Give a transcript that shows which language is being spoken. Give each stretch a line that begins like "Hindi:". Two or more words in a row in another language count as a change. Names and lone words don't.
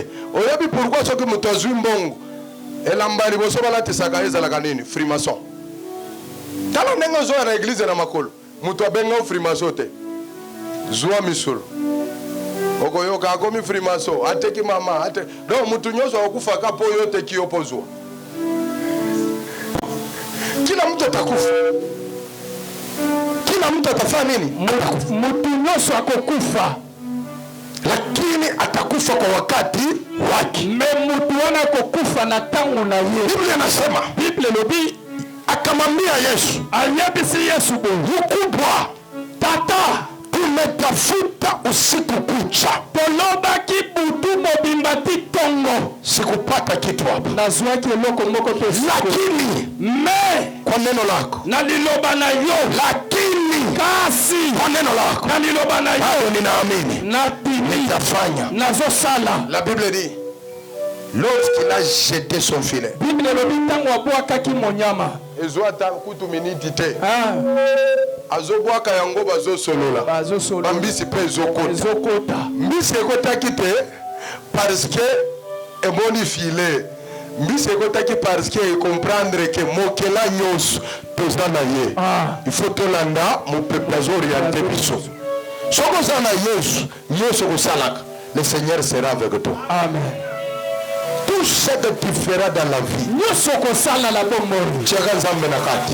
Lingala: Oyebi pourquoi soki mutu azwi mbongo elambali boso balatisaka ezalaka nini? Frimason. Tala ndengo zo na église na makolo mutu abenga frimason te zwa misolo okoyoka akomi frimaso ateki mama ate do mutu nyoso okufa kapo yote kiopozwa.
Swahili: Kila mtu atakufa. Kila mtu atafanya nini?
Lingala: Mutu nyoso akokufa.
Swahili: Lakini atakufa kwa wakati wake.
Lingala: Mutu wana akokufa na tangu na ye.
Swahili: Biblia inasema,
Lingala: Bible lobi
Swahili: akamwambia Yesu,
Lingala: ayebisi Yesu bo
Swahili: mkubwa
Lingala: tata
Swahili: tumetafuta usiku kucha.
Lingala: Toloba ki butu mobimba ti tongo.
Swahili: sikupata kitu hapa,
Lingala: nazwaki eloko moko te,
Swahili: lakini
Lingala: me
Swahili: kwa neno lako,
Lingala: na liloba na yo,
Swahili: lakini
Lingala: kasi
Swahili: kwa neno lako,
Lingala: na liloba na yo,
Swahili: hayo ninaamini nitafanya, nazosala.
French: La Bible dit, lorsqu'il a jeté son filet,
Lingala: Bible elobi ntango abwakaki monyama, ezwata kutu miniti te, ah, azobwaka yango bazosolola, bazosolola, bambisi pe ezokota, mbisi ekotaki te
French: parce que
Lingala: emoni filet, mbisi ekotaki
French: parce que comprendre que
Lingala: mokela nyonso toza na ye,
French: il faut
Lingala: tolanda mopepe azoriente biso. Soko za na Yesu nyonso kosalaka,
French: le Seigneur sera avec toi. Amen. Tout ce que tu feras dans la vie,
Lingala: nyonso kosala la bomori, tshaka nzambe na kati.